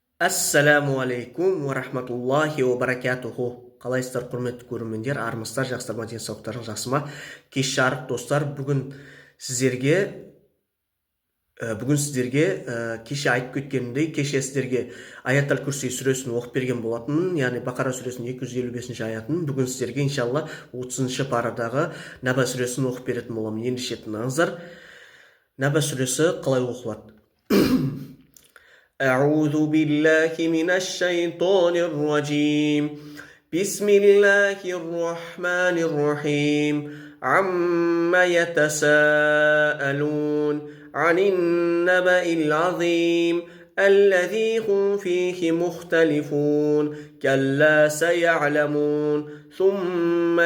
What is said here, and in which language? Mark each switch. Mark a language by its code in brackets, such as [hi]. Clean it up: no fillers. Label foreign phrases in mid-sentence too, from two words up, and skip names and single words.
[ar] السلام عليكم ورحمة الله وبركاته. [kk] Қалайсыздар, құрметті көрермендер, армысыздар, жақсылар ма, денсаулықтарың жақсы ма? Кеш жарық достар, бүгін сіздерге кеше айтып кеткенімдей, кеше сіздерге Аят аль-Курси сүресін оқып берген болатын, яғни Бақара сүресінің 255 аятын. Бүгін сіздерге иншалла 30-шы парадағы Наба сүресін оқып беретін боламын. Ендеше тыңдаңыздар. Наба сүресі қалай оқылады? [ar] أعوذ بالله من الشيطان الرجيم بسم الله الرحمن الرحيم عما يتساءلون عن النبأ العظيم الذي هم فيه مختلفون كلا سيعلمون ثم